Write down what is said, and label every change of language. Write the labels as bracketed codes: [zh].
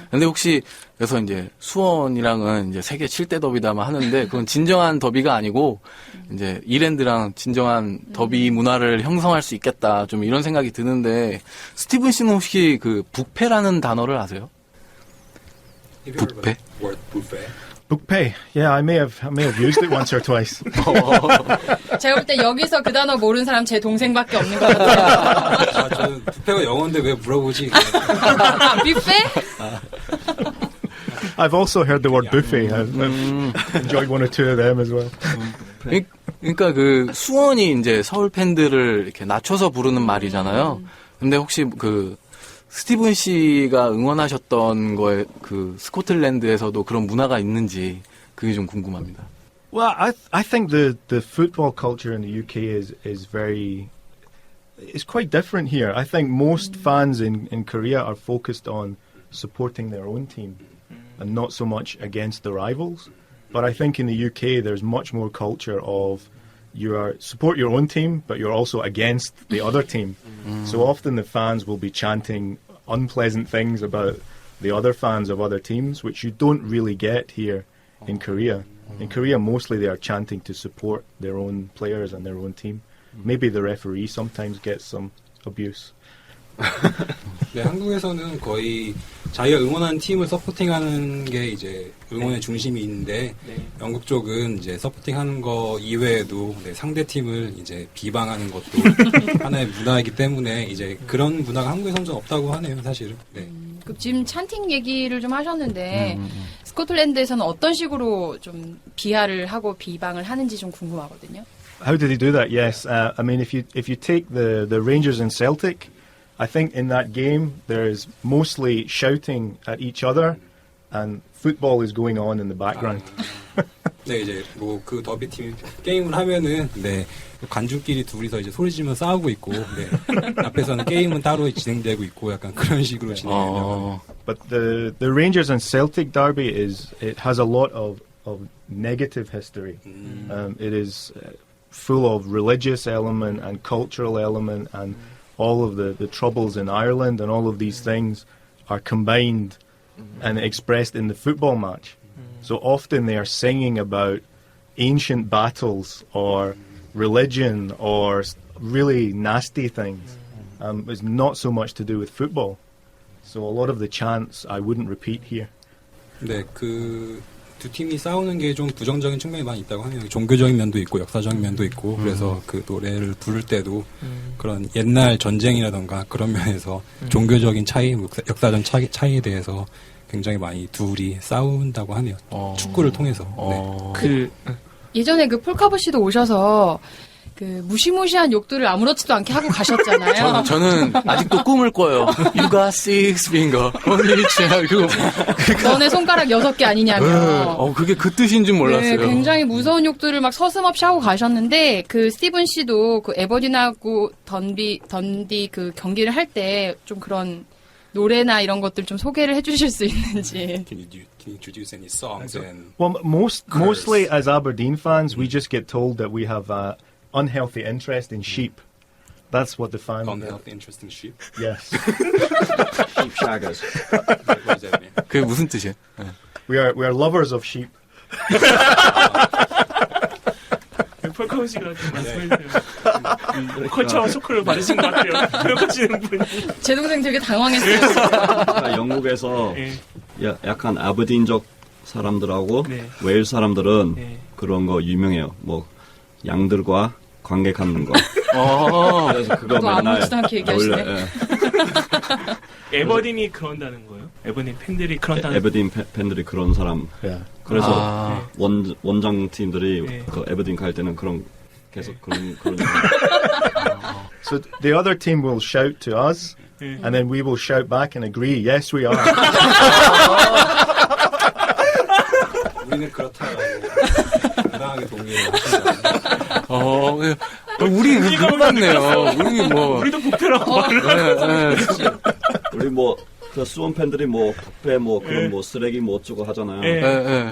[ko] 근데 혹시 그래서 이제 수원이랑은 이제 세계 7대 더비다만 하는데 그건 진정한 더비가 아니고 이제 이랜드랑 진정한 더비 문화를 형성할 수 있겠다. 좀 이런 생각이 드는데 스티븐 씨는 혹시 그 북패라는 단어를 아세요? 북패? [en] Word buffet. Bookpay. Yeah, I may have used it once or twice. [ko] 제가 볼 때 여기서 그 단어 모르는 사람 제 동생밖에 없는 것 같아요. 저는 뷔페가 영어인데 왜 물어보지? 뷔페? [en] I've also heard the word buffet. I've enjoyed one or two of them as well. [ko] 그러니까 그 수원이 이제 서울 팬들을 이렇게 낮춰서 부르는 말이잖아요. 근데 혹시 그 스티븐 씨가 응원하셨던 거에 그 스코틀랜드에서도 그런 문화가 있는지 그게 좀 궁금합니다. [en] Well, I think the football culture in the UK is very it's quite different here. I think most fans in Korea are focused on supporting their own team and not so much against the rivals. But I think in the UK there's much more culture of you are support your own team, but you're also against the other team. So often the fans will be chanting unpleasant things about the other fans of other teams, which you don't really get here in Korea. In Korea, mostly they are chanting to support their own players and their own team. Maybe the referee sometimes gets some abuse. [ko] 네, 한국에서는 거의 자기가 응원하는 팀을 서포팅하는 게 이제 응원의 중심이 있는데 영국 쪽은 이제 서포팅하는 거 이외에도 상대 팀을 이제 비방하는 것도 하나의 문화이기 때문에 이제 그런 문화가 한국에서는 좀 없다고 하네요, 사실은. 네. 지금 찬팅 얘기를 좀 하셨는데 스코틀랜드에서는 어떤 식으로 좀 비하를 하고 비방을 하는지 좀 궁금하거든요. [en] How did he do that? Yes, I mean if you take the Rangers and Celtic, I think in that game there is mostly shouting at each other, and football is going on in the background. [ko] 네, 이제 뭐 그 더비 팀 게임을 하면은 네 관중끼리 둘이서 이제 소리 지르며 싸우고 있고, 네 앞에서는 게임은 따로 진행되고 있고 약간 그런 식으로 진행해요. [en] But the Rangers and Celtic derby it has a lot of negative history. It is full of religious element and cultural element and all of the troubles in Ireland and all of these things are combined and expressed in the football match. So often they are singing about ancient battles or religion or really nasty things. It's not so much to do with football. So a lot of the chants I wouldn't repeat here. [ko] 네, 그 두 팀이 싸우는 게 좀 부정적인 측면이 많이 있다고 하네요. 종교적인 면도 있고 역사적인 면도 있고 그래서 그 노래를 부를 때도 그런 옛날 전쟁이라던가 그런 면에서 종교적인 차이, 역사적 차이에 대해서 굉장히 많이 둘이 싸운다고 하네요. 축구를 통해서. 네. 예전에 그 폴카보 씨도 오셔서 그 무시무시한 욕들을 아무렇지도 않게 하고 가셨잖아요. 저는 아직도 꿈을 꿔요. [en] You got six finger, only child. [ko] 너네 손가락 6개 아니냐며. 그게 그 뜻인 줄 몰랐어요. 네, 굉장히 무서운 욕들을 막 서슴없이 하고 가셨는데 그 스티븐 씨도 그 에버딘하고 던디 그 경기를 할 때 좀 그런 노래나 이런 것들 좀 소개를 해주실 수 있는지. [en] Can you introduce any songs and? Well, mostly as Aberdeen fans, we just get told that we have unhealthy interest in sheep. That's what the fans. Unhealthy interest in sheep. Yes. sheep shaggers. What does that mean? [ko] 그게 무슨 뜻이에요? 네. [en] We are lovers of sheep. [ko] 폴카보 씨가 좀 말씀해주세요. 컬처 쇼크를 받으신 것 같아요. 들어가시는 분이. 제 동생 되게 당황했어요. 그러니까 영국에서 약간 아버딘족 사람들하고 웨일 사람들은 그런 거 유명해요. 뭐 양들과 관계 갖는 거. 그래서 그거 맨날 아무렇지도 않게 얘기하시네. 에버딘이 그런다는 거예요? 에버딘 팬들이 그런다는. 에버딘 팬들이 그런 사람. 그래서 원정 팀들이 그 에버딘 갈 때는 그런 계속 그런. [en] So the other team will shout to us, and then we will shout back and agree, yes, we are. [ko] 우리는 그렇다고 당당하게 동의를 하시잖아요. 우리 그거 같네요. 우리 뭐. 우리도 목표라고 말을 우리 그 수원 팬들이 부패 그런 쓰레기 어쩌고 하잖아요.